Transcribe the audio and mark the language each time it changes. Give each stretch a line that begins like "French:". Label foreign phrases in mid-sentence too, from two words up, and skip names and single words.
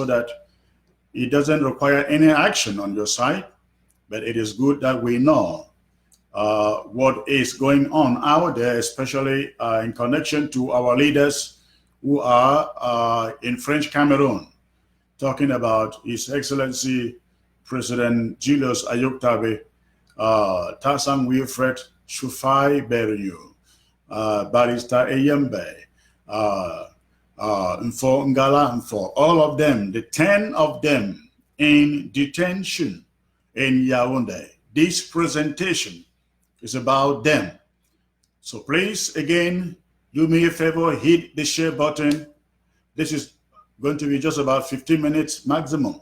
English: that it doesn't require any action on your side, but it is good that we know what is going on out there, especially in connection to our leaders who are in French Cameroon, talking about His Excellency President Julius Ayuk Tabe, Tasang Wilfred Shufai Beryu, Barrister Eyembe, Mfo Ngala Mfo, all of them, the 10 of them in detention in Yaoundé. This presentation is about them. So please, again, do me a favor, hit the share button. This is Going to be just about 15 minutes maximum.